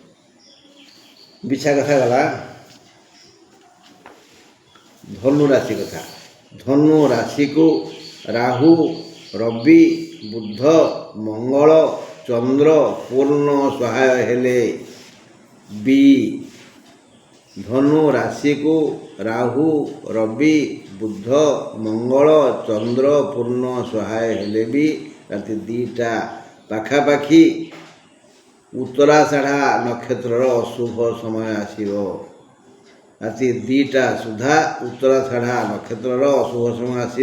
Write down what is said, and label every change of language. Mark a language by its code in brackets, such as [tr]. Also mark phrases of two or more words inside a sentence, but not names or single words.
[or] ବିଛା କଥା ଗଲା। ଧନୁ ରାଶି କଥା। ଧନୁ ରାଶିକୁ ରାହୁ ରବି ବୁଧ ମଙ୍ଗଳ ଚନ୍ଦ୍ର ପୂର୍ଣ୍ଣ ସହାୟ ହେଲେ ବି। ଧନୁ ରାଶିକୁ ରାହୁ ରବି ବୁଧ ମଙ୍ଗଳ ଚନ୍ଦ୍ର ପୂର୍ଣ୍ଣ ସହାୟ ହେଲେ ବି ରାତି 2ଟା ପାଖାପାଖି ଉତ୍ତରାଷାଢ଼ା ନକ୍ଷତ୍ରର ଅଶୁଭ ସମୟ ଆସିବ। ରାତି 2ଟା ସୁଦ୍ଧା ଉତ୍ତରାଷାଢ଼ା ନକ୍ଷତ୍ରର ଅଶୁଭ ସମୟ ଆସିବ।